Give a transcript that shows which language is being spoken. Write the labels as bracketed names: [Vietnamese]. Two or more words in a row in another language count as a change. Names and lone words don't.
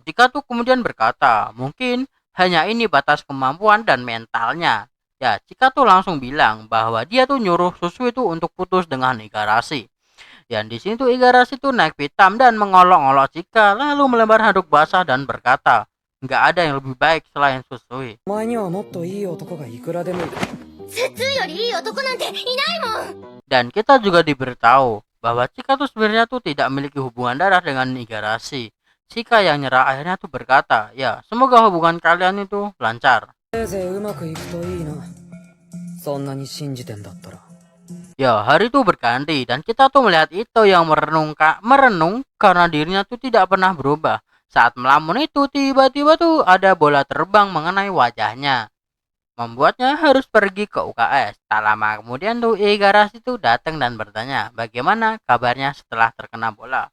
[Indonesian] Chika tuh kemudian berkata, mungkin hanya ini batas kemampuan dan mentalnya. Ya, Chika tuh langsung bilang bahwa dia tuh nyuruh Susu itu untuk putus dengan Igarashi. Dan di sini tuh Igarashi tuh naik pitam dan mengolok-olok Chika, lalu melempar handuk basah dan berkata, nggak ada yang lebih baik selain Susui. [Japanese] お前にはもっといい男がいくらでもいる。普通よりいい男なんていないもん。 [Indonesian] Dan kita juga diberitahu bahwa Chika tuh sebenarnya tuh tidak memiliki hubungan darah dengan Igarashi. Chika yang nyerah akhirnya tuh berkata, ya semoga hubungan kalian itu lancar. [Japanese] せいぜいうまくいくといいな。そんなに信じてんだったら。 [Indonesian] Ya hari itu berganti dan kita tuh melihat Ito yang merenung karena dirinya tuh tidak pernah berubah. Saat melamun itu tiba-tiba tuh ada bola terbang mengenai wajahnya, membuatnya harus pergi ke UKS. Tak lama kemudian tuh Igarashi tuh datang dan bertanya bagaimana kabarnya setelah terkena bola.